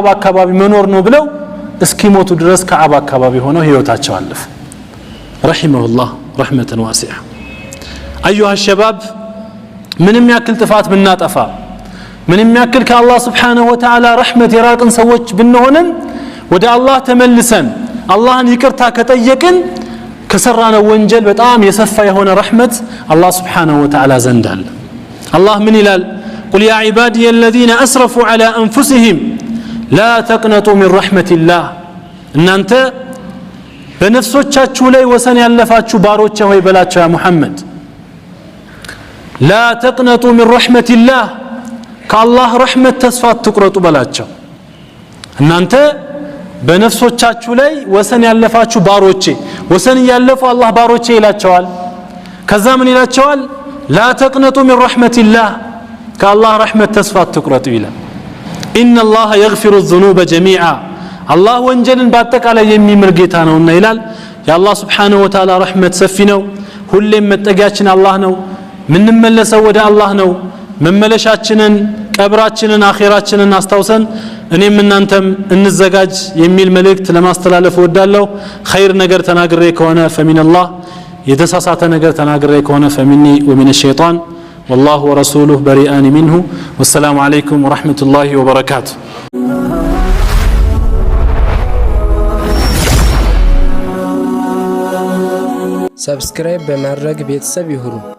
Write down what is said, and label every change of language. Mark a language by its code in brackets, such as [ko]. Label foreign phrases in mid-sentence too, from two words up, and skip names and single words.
[am] አካባቢ መኖር ነው ብለው እስኪሞቱ ድረስ ከዓባ አካባቢ ሆነው ህይወታቸው አለፈ። [ar] رحمه الله رحمة واسعة። أيها الشباب [am] ምንም ያክል ጥፋት ብናጠፋ ምንም ያክል ከአላህ [ar] سبحانه وتعالى [am] ረህመት የራቅን ሰዎች ብንሆንም ወደ አላህ ተመልሰን አላህን ይቅርታ ከጠየቅን ከሰራነው ወንጀል በጣም የሰፋ የሆነ ረህመት አላህ [ar] سبحانه وتعالى [am] ዘንድ አለ። አላህ ምን ይላል? [ar] قل يا عبادي الذين أسرفوا على أنفسهم لا تقنطوا من رحمة الله። [am] እናንተ በነፍሶቻችሁ ላይ ወሰን ያለፋችሁ ባሮቼ ሆይ በላቸው [ar] يا محمد لا تقنطوا من رحمة الله [am] ከአላህ ረህመት ተስፋ አትቁረጡ በላቸው። እናንተ በነፍሶቻችሁ ላይ ወሰን ያለፋችሁ ባሮቼ፣ ወሰን ያለፉ አላህ ባሮቼ ይላቸዋል። ከዛ ምን ይላቸዋል? [ar] لا تقنطوا من رحمة الله [am] ከአላህ ረህመት ተስፋ አትቁረጡ ይላል። [ar] إن الله يغفر الذنوب جميعا الله ወንጀልን [am] በአጠቃላይ የሚምር ጌታ ነውና ይላል። የአላህ [ar] سبحانه وتعالى [am] ረህመት ሰፊ ነው። ሁሌም መጠጊያችን አላህ ነው። ምንመለሰው ወደ አላህ ነው። መመለሻችንን ቀብራችንን አኺራችንን አስተውሰን እኔም እናንተም እንዘጋጅ የሚል መልእክት ለማስተላለፍ ወዳለው ኸይር ነገር ተናግሬ ከሆነ [ar] فمن الله [am] የተሳሳተ ነገር ተናግሬ ከሆነ [ar] فمني ومن الشيطان والله ورسوله بريئان منه والسلام عليكم ورحمة الله وبركاته. [am] ሰብስክራይብ በማድረግ ቤተሰብ ይሁኑ።